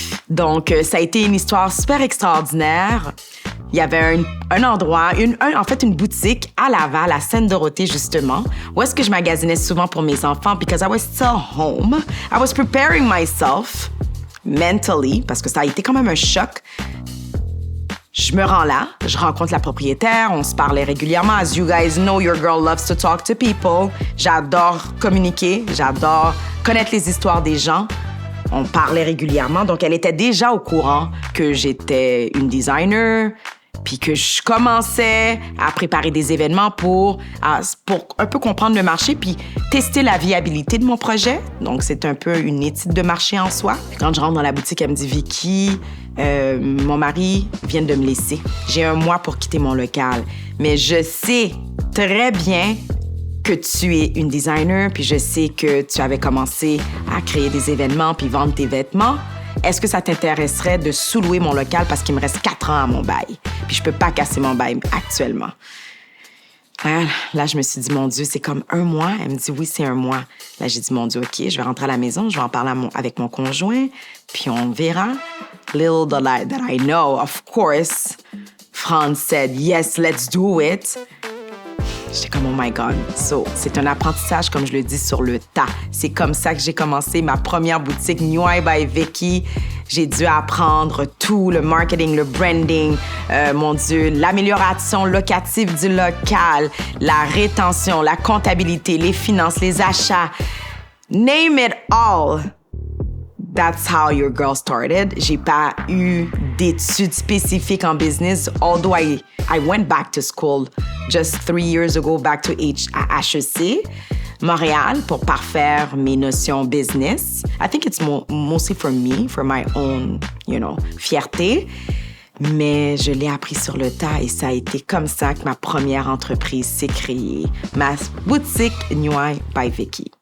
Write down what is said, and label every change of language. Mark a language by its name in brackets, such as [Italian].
[French] Donc, ça a été une histoire super extraordinaire. Il y avait un endroit, en fait, une boutique à Laval, à Sainte-Dorothée, justement, où est-ce que je magasinais souvent pour mes enfants [English] because I was still home. I was preparing myself mentally, [French] parce que ça a été quand même un choc. Je me rends là, je rencontre la propriétaire, on se parlait régulièrement. [English] As you guys know, your girl loves to talk to people. [French] J'adore communiquer, j'adore connaître les histoires des gens. On parlait régulièrement, donc elle était déjà au courant que j'étais une designer, puis que je commençais à préparer des événements pour un peu comprendre le marché, puis tester la viabilité de mon projet. Donc, c'est un peu une étude de marché en soi. Quand je rentre dans la boutique, elle me dit « Vicky, mon mari vient de me laisser. J'ai 1 mois pour quitter mon local. Mais je sais très bien que tu es une designer, puis je sais que tu avais commencé à créer des événements puis vendre tes vêtements. Est-ce que ça t'intéresserait de sous-louer mon local parce qu'il me reste 4 ans à mon bail? Puis je peux pas casser mon bail actuellement. » Là, je me suis dit, mon Dieu, c'est comme 1 mois. Elle me dit, oui, c'est 1 mois. Là, j'ai dit, mon Dieu, OK, je vais rentrer à la maison, je vais en parler avec mon conjoint, puis on verra. [English] Little that I know, of course, Franz said, yes, let's do it. [French] J'étais comme, [English] oh my God. [French] So, c'est un apprentissage, comme je le dis, sur le tas. C'est comme ça que j'ai commencé ma première boutique, New Eye by Vicky. J'ai dû apprendre tout, le marketing, le branding, mon Dieu, l'amélioration locative du local, la rétention, la comptabilité, les finances, les achats. [English] Name it all. That's how your girl started. [French] J'ai pas eu d'études spécifiques en business, [English] although I went back to school just 3 years ago, back to HEC, Montréal, [French] pour parfaire mes notions business. [English] I think it's mostly for me, for my own, fierté. [French] Mais je l'ai appris sur le tas et ça a été comme ça que ma première entreprise s'est créée. Ma boutique New Eye by Vicky.